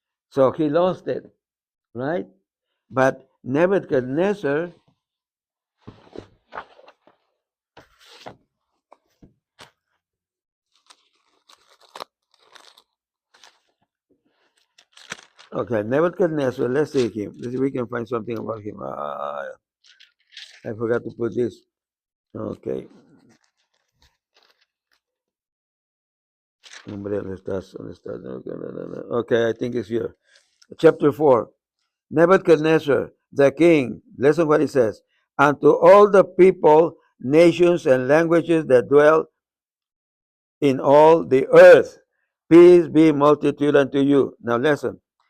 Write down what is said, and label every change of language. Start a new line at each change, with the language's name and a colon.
English: So he lost it, right? But Nebuchadnezzar, okay, Nebuchadnezzar. Let's see him. Let's see if we can find something about him. I forgot to put this.
Spanish: Okay, hombre, ¿dónde estás? ¿Dónde estás?
English: Okay, I think it's here. Chapter 4. Nebuchadnezzar, the king, listen what it says. And to all the people, nations, and languages that dwell in all the earth, peace be multitude unto you. Now listen.